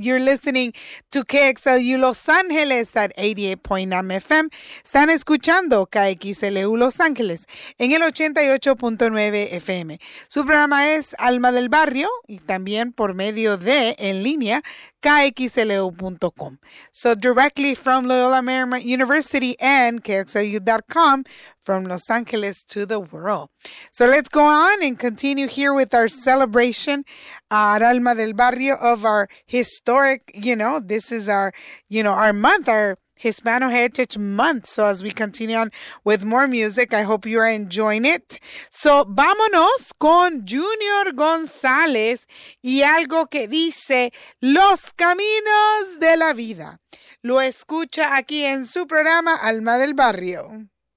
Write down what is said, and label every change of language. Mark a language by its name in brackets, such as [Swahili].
[English] You're listening to KXLU Los Ángeles at 88.9 FM. [Spanish] Están escuchando KXLU Los Ángeles en el 88.9 FM. Su programa es Alma del Barrio y también por medio de, en línea, KXLU.com. [English] So directly from Loyola Marymount University and KXLU.com from Los Angeles to the world. So let's go on and continue here with our celebration at Alma del Barrio of our historic, you know, this is our, you know, our month, our Hispano Heritage Month. So as we continue on with more music, I hope you are enjoying it. [Spanish] So vámonos con Junior González y algo que dice Los Caminos de la Vida. Lo escucha aquí en su programa Alma del Barrio.